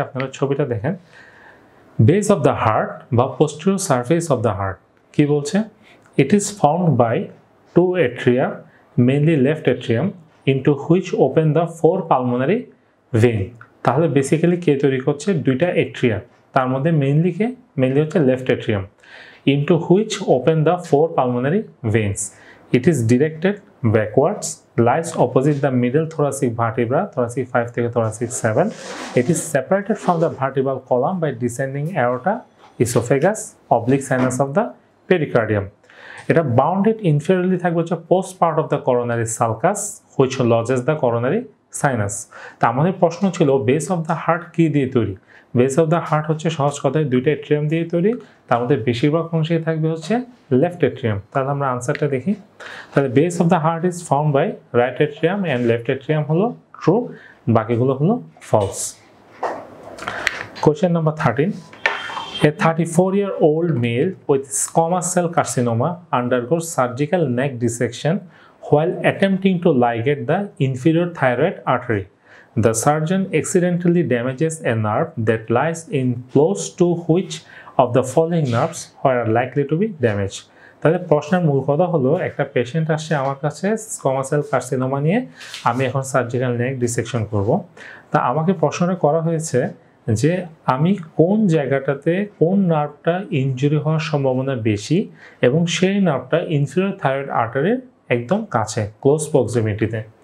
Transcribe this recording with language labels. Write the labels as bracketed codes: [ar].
[bn] আপনারা ছবিটা দেখেন, [en] Base of the heart বা posterior surface of the heart কি বলছে, it is formed by 2 atria, mainly left atrium, into which open the 4 pulmonary vein. [bn] তাহলে basically কে তৈরি করছে, 2টা এট্রিয়া, তার মধ্যে মেইনলি হচ্ছে left atrium, [en] into which open the 4 pulmonary veins. It is directed backwards, lies opposite the middle thoracic vertebra, thoracic 5 থেকে thoracic 7. It is separated from the vertebral column by descending aorta, esophagus, oblique sinus of the pericardium. এটা bounded inferiorly থাকবে হচ্ছে post part of the coronary sulcus, which lodges the coronary sinus. [bn] তা আমাদের প্রশ্ন ছিল base of the heart কি দিয়ে তৈরি? বেস অফ দ্য হার্ট হচ্ছে সহজ কথায় দুইটা এট্রিয়াম দিয়ে তৈরি, তার মধ্যে বেশিরভাগ অংশেই থাকবে হচ্ছে লেফট এট্রিয়াম। তাহলে আমরা আনসারটা দেখি। [en] তাহলে base of the heart is form by right atrium and left atrium হলো true, বাকিগুলো হলো false. Question number 13, a 34-year-old male with squamous cell carcinoma undergoes surgical neck dissection while attempting to ligate the inferior thyroid artery. The surgeon accidentally damages a nerve that lies in close to which of the following nerves are likely to be damaged. [bn] তাহলে প্রশ্নের মূল কথা হলো একটা patient আসছে আমার কাছে squamous cell carcinoma নিয়ে, আমি এখন সার্জিক্যাল নেক ডিসেকশন করব। তা আমাকে প্রশ্নটা করা হয়েছে যে আমি কোন জায়গাটাতে কোন নার্ভটা ইনজুরি হওয়ার সম্ভাবনা বেশি এবং সেই নার্ভটা ইনফিরিয়র থাইরয়েড আর্টারির একদম কাছে, ক্লোজ প্রক্সিমিটিতে।